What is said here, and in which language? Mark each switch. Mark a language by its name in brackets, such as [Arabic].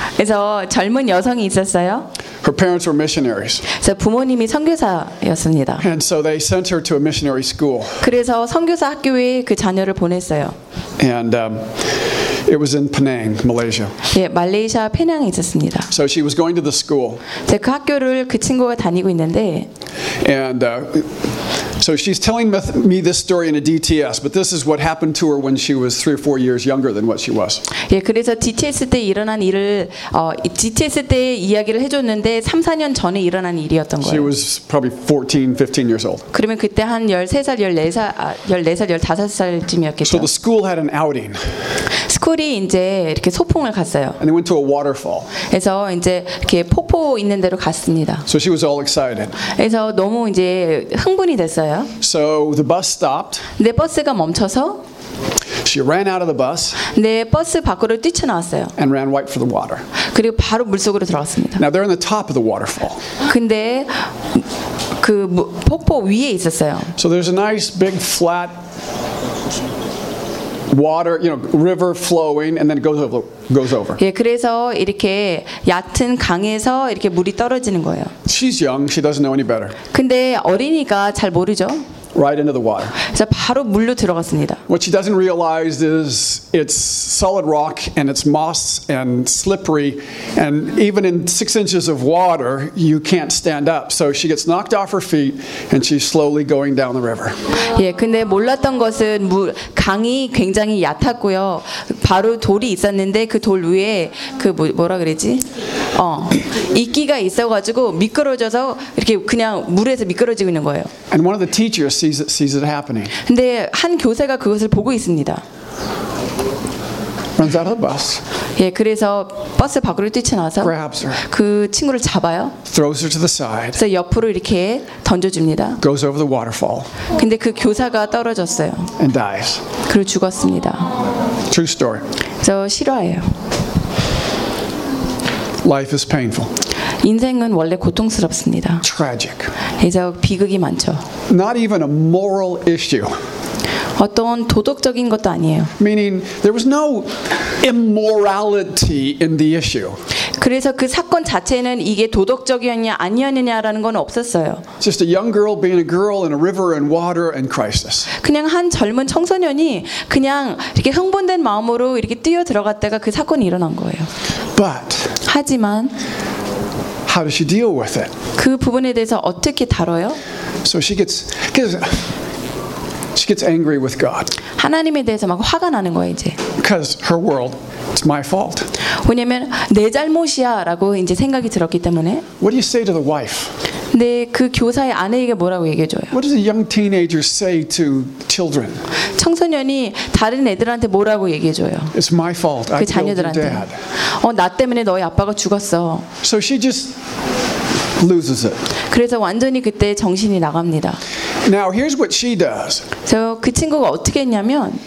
[Korean] 그래서 젊은 여성이 있었어요. [English] Her parents were missionaries. [Korean] 그래서 부모님이 선교사였습니다. [English] And so they sent her to a missionary school. [Korean] 그래서 선교사 학교에 그 자녀를 보냈어요. [English] And it was in Penang, Malaysia. [Korean] 예, 말레이시아 페낭에 있었습니다. [English] So she was going to the school. [Korean] 그 학교를 그 친구가 다니고 있는데. [English] And so she's telling me this story in a DTS, but this is what happened to her when she was 3 or 4 years younger than what she was. [Korean] 예, 그래서 DTS 때 일어난 일을 DTS 때 이야기를 해줬는데 3-4년 전에 일어난 일이었던 거예요. [English] She was probably 14, 15 years old. [Korean] 그러면 그때 한 14살, 15살쯤이었겠죠. [English] So the school had an outing. [Korean] 스쿨이 이제 이렇게 소풍을 갔어요. [English] And they went to a waterfall. [Korean] 그래서 이제 이렇게 폭포 있는 데로 갔습니다. [English] So she was all excited. [Korean] 그래서 너무 이제 흥분이 됐어요. [English] So the bus stopped. [Korean] 네, 버스가 멈춰서. [English] She ran out of the bus. [Korean] 네, 버스 밖으로 뛰쳐나왔어요. [English] And ran right for the water. [Korean] 그리고 바로 물속으로 들어갔습니다. [English] Now they're on the top of the waterfall. [Korean] 근데 그 폭포 위에 있었어요. [English] So there's a nice big flat water, you know, river flowing and then it goes over. [Korean] 예, 그래서 이렇게 얕은 강에서 이렇게 물이 떨어지는 거예요. [English] She's young, she doesn't know any better. [Korean] 근데 어린이가 잘 모르죠. [English] Right into the water. [Korean] 자, 바로 물로 들어갔습니다. [English] What she doesn't realize is it's solid rock and it's moss and slippery, and even in 6 inches of water, you can't stand up. So she gets knocked off her feet and she's slowly going down the river. [Korean] 예, 근데 몰랐던 것은 물, 강이 굉장히 얕았고요. 바로 돌이 있었는데 그 돌 위에 그 뭐라 그랬지? 어, 이끼가 있어가지고 미끄러져서 이렇게 그냥 물에서 미끄러지고 있는 거예요. [English] And one of the teachers sees it happening. [Korean] 근데 한 교사가 그것을 보고 있습니다. [English] Runs out of the bus. [Korean] 예, 그래서 버스 밖으로 뛰쳐나와서 [English] grabs her. [Korean] 그 친구를 잡아요. [English] Throws her to the side. [Korean] 그래서 옆으로 이렇게 던져줍니다. [English] Goes over the waterfall. [Korean] 근데 그 교사가 떨어졌어요. [English] And dies. [Korean] 그리고 죽었습니다. [English] True story. [Korean] 저 실화예요. [English] Life is painful. [Korean] 인생은 원래 고통스럽습니다. [English] Tragic. [Korean] 그래서 비극이 많죠. [English] Not even a moral issue. [Korean] 어떤 도덕적인 것도 아니에요. [English] Meaning there was no immorality in the issue. [Korean] 그래서 그 사건 자체는 이게 도덕적이었냐 아니었느냐라는 건 없었어요. [English] Just a young girl being a girl in a river and water and crisis. [Korean] 그냥 한 젊은 청소년이 그냥 이렇게 흥분된 마음으로 이렇게 뛰어 들어갔다가 그 사건이 일어난 거예요. [English] But [Korean] 하지만 [English] How does she deal with it? [Korean] 그 부분에 대해서 어떻게 다뤄요? [English] So she gets angry with God. [Korean] 하나님에 대해서 막 화가 나는 거예요, 이제. [English] Because her world, it's my fault. [Korean] 왜냐면 내 잘못이야라고 이제 생각이 들었기 때문에. [English] What do you say to the wife? [Korean] 근데 그 교사의 아내에게 뭐라고 얘기해 줘요? [English] What does a young teenager say to children? [Korean] 청소년이 다른 애들한테 뭐라고 얘기해 줘요? [English] It's my fault. [Korean] 그 자녀들한테. 어, 나 때문에 너희 아빠가 죽었어. [English] So she just loses it. [Korean] 그래서 완전히 그때 정신이 나갑니다. [English] Now here's what she does. [Korean] 저 그 친구가 어떻게 했냐면